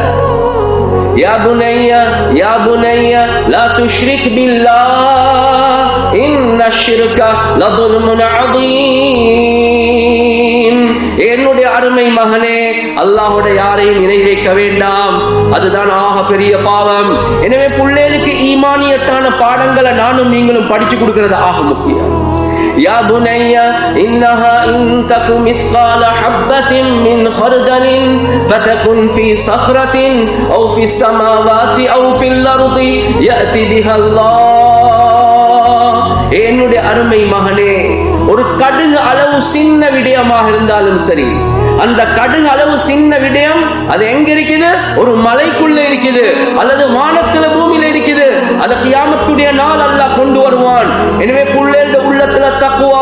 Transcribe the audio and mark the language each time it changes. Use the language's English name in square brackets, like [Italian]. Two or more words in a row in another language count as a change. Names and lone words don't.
[Arabic] يا بني يا بني لا تشرك بالله إن الشرك لظلم عظيم. [Tamil] என்னுடைய அருமை மகனே, அல்லாஹ்வுடைய யாரையும் இணை வைக்க வேண்டாம், அதுதான் ஆக பெரிய பாவம். எனவே புள்ளேலுக்கு ஈமானியத்தான பாடங்களை நானும் நீங்களும் படிச்சு கொடுக்கிறது ஆக முக்கியம். [Arabic] يا بني إنها إن تك مثقال حبة من خردل فتكن في صخرة أو في السماوات أو في الأرض يأتي بها الله. [Tamil] என்னுடைய அருமை மகனே, ஒரு கடுகு அளவு சின்ன விடயமாக இருந்தாலும் சரி, அந்த கடுகு அளவு சின்ன விடயம் அது எங்க இருக்குது? ஒரு மலைக்குள்ள இருக்குது, அல்லது வானத்துல பூமியில இருக்குது. அது கியாமத்துடைய நாள் அல்லாஹ் கொண்டு வருவான். எனவே புள்ளேண்ட உள்ள உள்ளத்துல தக்குவா.